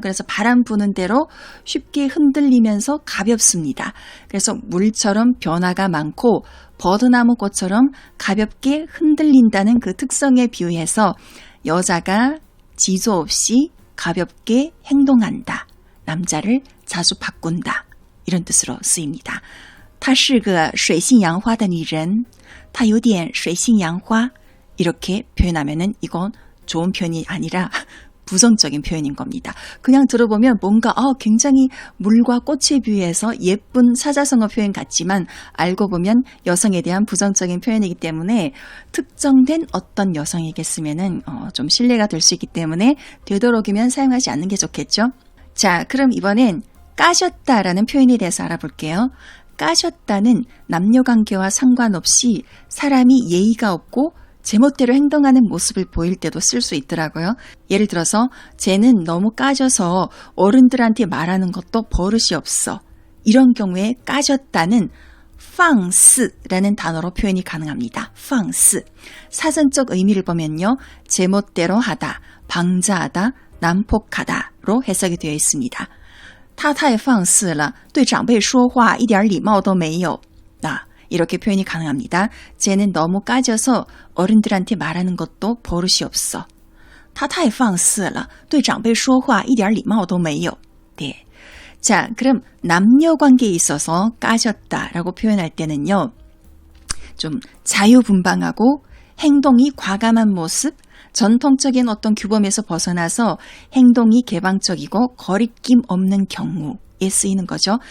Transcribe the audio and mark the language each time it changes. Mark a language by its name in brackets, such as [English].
[Korean] 그래서 바람 부는 대로 쉽게 흔들리면서 가볍습니다. 그래서 물처럼 변화가 많고 버드나무 꽃처럼 가볍게 흔들린다는 그 특성에 비유해서 여자가 지조 없이 가볍게 행동한다. 남자를 자주 바꾼다. 이런 뜻으로 쓰입니다. [Chinese] 她是个水性杨花的女人. 她有点水性杨花. [Korean] 이렇게 표현하면은 이건 좋은 표현이 아니라 부정적인 표현인 겁니다. 그냥 들어보면 뭔가 굉장히 물과 꽃에 비유해서 예쁜 사자성어 표현 같지만 알고 보면 여성에 대한 부정적인 표현이기 때문에 특정된 어떤 여성에게 쓰면은 좀 신뢰가 될 수 있기 때문에 되도록이면 사용하지 않는 게 좋겠죠. 자, 그럼 이번엔 까셨다라는 표현에 대해서 알아볼게요. 까셨다는 남녀관계와 상관없이 사람이 예의가 없고 제멋대로 행동하는 모습을 보일 때도 쓸 수 있더라고요. 예를 들어서 쟤는 너무 까져서 어른들한테 말하는 것도 버릇이 없어. 이런 경우에 까졌다는 放肆라는 단어로 표현이 가능합니다. 放肆.사전적 의미를 보면요. 제멋대로 하다, 방자하다, 난폭하다로 해석이 되어 있습니다. [Chinese] 他太放肆了，对长辈说话一点礼貌都没有。 [Korean] 이렇게 표현이 가능합니다. 쟤는 너무 까져서 어른들한테 말하는 것도 버릇이 없어. [Chinese] 他太放肆了,对长辈说话一点礼貌都没有. [Korean] 네. 자, 그럼 남녀 관계에 있어서 까졌다라고 표현할 때는요. 좀 자유분방하고 행동이 과감한 모습, 전통적인 어떤 규범에서 벗어나서 행동이 개방적이고 거리낌 없는 경우에 쓰이는 거죠.